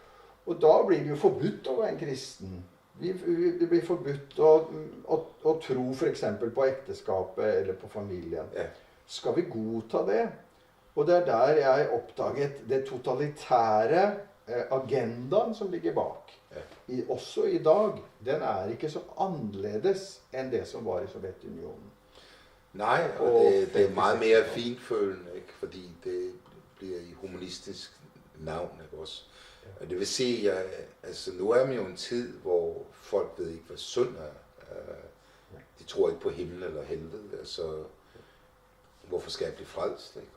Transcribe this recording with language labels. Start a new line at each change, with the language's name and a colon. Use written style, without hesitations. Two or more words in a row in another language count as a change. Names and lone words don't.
Norwegian: Og da blir det jo forbudt å være en kristen. Det blir forbudt å tro for eksempel på ekteskapet eller på familien. Ja. Skal vi godta det? Og det er der jeg oppdaget det totalitære agendaen som ligger bak. Ja. Også i dag. Den er ikke så annerledes enn det som var i Sovjetunionen.
Danish: Nej, og det er meget mere finfølende, ikke? Fordi det bliver i humanistisk navn, ikke også? Og det vil sige, altså nu er man jo en tid, hvor folk ved ikke, hvad synd er. De tror ikke på himmel eller helvede, altså hvorfor skal jeg blive frelst, ikke?